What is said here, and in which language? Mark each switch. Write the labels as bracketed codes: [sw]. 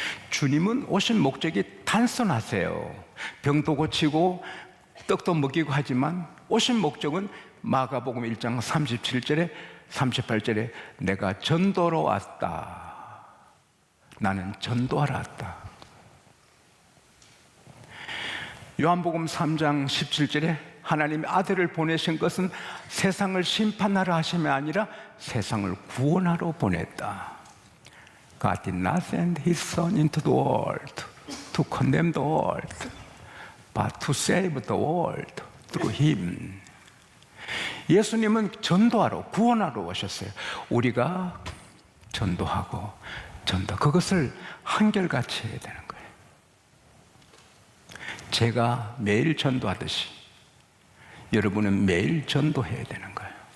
[ko] 주님은 오신 목적이 단순하세요. 병도 고치고 떡도 먹이고 하지만 오신 목적은 마가복음 1장 37절에 38절에 내가 전도로 왔다. 나는 전도하러 왔다. 요한복음 3장 17절에 하나님의 아들을 보내신 것은 세상을 심판하러 하심이 아니라 세상을 구원하러 보냈다. [en] God did not send His Son into the world to condemn the world, but to save the world through Him. [ko] 예수님은 전도하러, 구원하러 오셨어요. 우리가 전도하고 그것을 한결같이 해야 되는 거예요. 제가 매일 전도하듯이 여러분은 매일 전도해야 되는 거예요.